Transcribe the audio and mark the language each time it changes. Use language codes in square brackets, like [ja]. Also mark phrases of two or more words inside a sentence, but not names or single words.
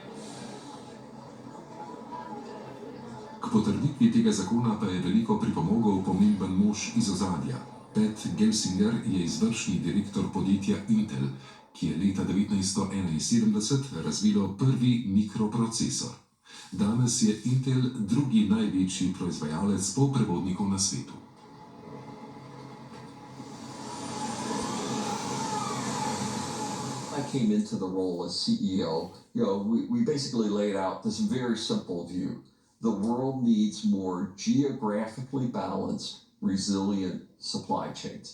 [sl] K potrditvi tega zakona pa je veliko pripomogel pomemben mož iz ozadja. Pat Gelsinger je izvršni direktor podjetja Intel, ki je leta 1971 razvilo prvi mikroprocesor. Danes je Intel drugi največji proizvajalec polprevodnikov na svetu. [en] I came into the role as CEO, we basically laid out this very simple view. The world needs more geographically balanced, resilient supply chains.